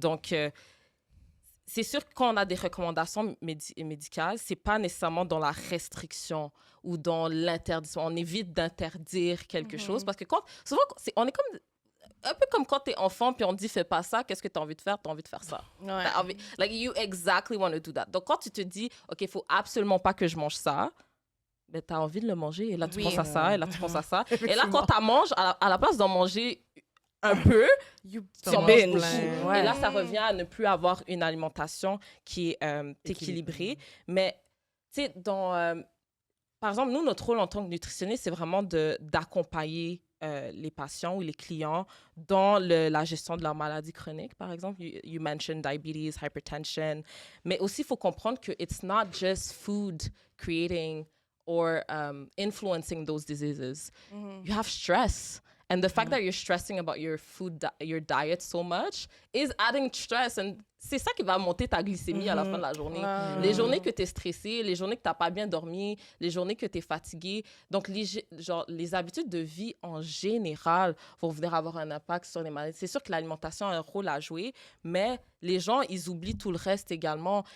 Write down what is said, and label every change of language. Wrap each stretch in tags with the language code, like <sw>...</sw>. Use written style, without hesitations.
<fr>Donc, c'est sûr que quand on a des recommandations médicales, ce n'est pas nécessairement dans la restriction ou dans l'interdiction. On évite d'interdire quelque chose parce que souvent, on est comme un peu comme quand t'es enfant puis on te dit fais pas ça, qu'est-ce que t'as envie de faire? T'as envie de faire ça. Ouais. T'as envie,</fr> <en>like you exactly want to do that.</en> <fr>Donc quand tu te dis ok, faut absolument pas que je mange ça, ben t'as envie de le manger et là tu penses à ça et là tu penses à ça et là quand t'as mangé à la place d'en manger un peu, tu en manges</fr> <en>binge.</en> <fr>beaucoup. Ouais. Et là ça revient à ne plus avoir une alimentation qui est équilibrée. Mais tu sais par exemple nous notre rôle en tant que nutritionniste c'est vraiment d'accompagner les patients ou les clients dans la gestion de leur maladie chronique, par exemple.</fr> <en>You mentioned diabetes, hypertension.</en> <fr>Mais aussi, il faut comprendre que</fr> <en>it's not just food creating or influencing those diseases. You have stress. And the fact that you're stressing about your your diet so much is adding stress.</en> <fr>And c'est ça qui va monter ta glycémie à la fin de la journée. Les journées que tu es stressé, les journées que tu n'as pas bien dormi, les journées que tu es fatigué. Donc, les habitudes de vie en général vont venir avoir un impact sur les maladies. C'est sûr que l'alimentation a un rôle à jouer, mais les gens, ils oublient tout le reste également.</fr>